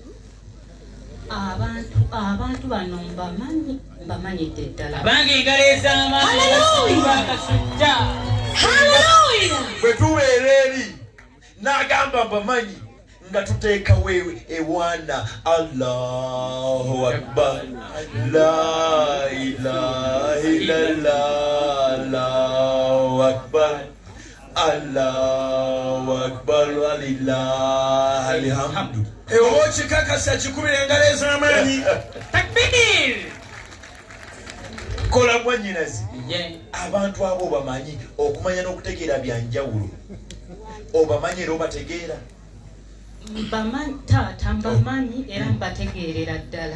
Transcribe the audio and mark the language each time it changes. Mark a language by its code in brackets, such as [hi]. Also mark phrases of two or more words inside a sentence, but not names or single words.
[lg] Abantu bano mbamanyidde ddala. Abange engalo ez'amaanyi bakasujja. Bwe tubeera eri n'agamba mbamanyi nga tuteeka wewe ewana [ar] الله أكبر لا إله إلا الله الله أكبر الله أكبر ولله الحمد. [lg] Ewo kikakasa kikubira engalo ez'amaanyi. Takbir. Kola mwannyinazi. Abantu abo bamanyi okumanya n'okutegeera byanjawulo. Obamanyi era obategeera. Taata mbamanyi era mbategeerera ddala.